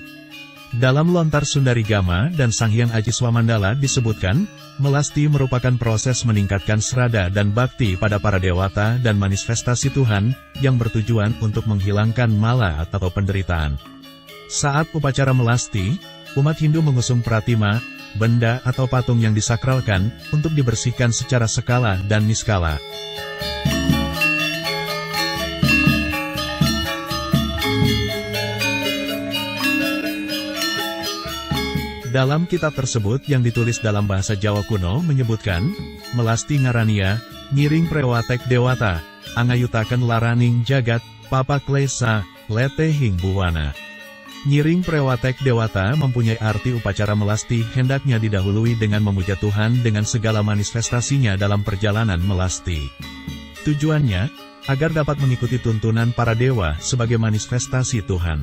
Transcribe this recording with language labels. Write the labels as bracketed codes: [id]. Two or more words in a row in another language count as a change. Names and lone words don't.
[id] Dalam Lontar Sundarigama dan Sang Hyang Aji Swamandala disebutkan, melasti merupakan proses meningkatkan srada dan bakti pada para dewata dan manifestasi Tuhan, yang bertujuan untuk menghilangkan mala atau penderitaan. Saat upacara melasti, umat Hindu mengusung pratima, benda atau patung yang disakralkan, untuk dibersihkan secara skala dan niskala. Dalam kitab tersebut yang ditulis dalam bahasa Jawa kuno menyebutkan, [kaw] melasti ngarania, ngiring prewatek dewata, angayutaken laraning jagat, papa klesa, letehing buwana. Nyiring prewatek dewata [id] mempunyai arti upacara melasti hendaknya didahului dengan memuja Tuhan dengan segala manifestasinya dalam perjalanan melasti. Tujuannya, agar dapat mengikuti tuntunan para dewa sebagai manifestasi Tuhan.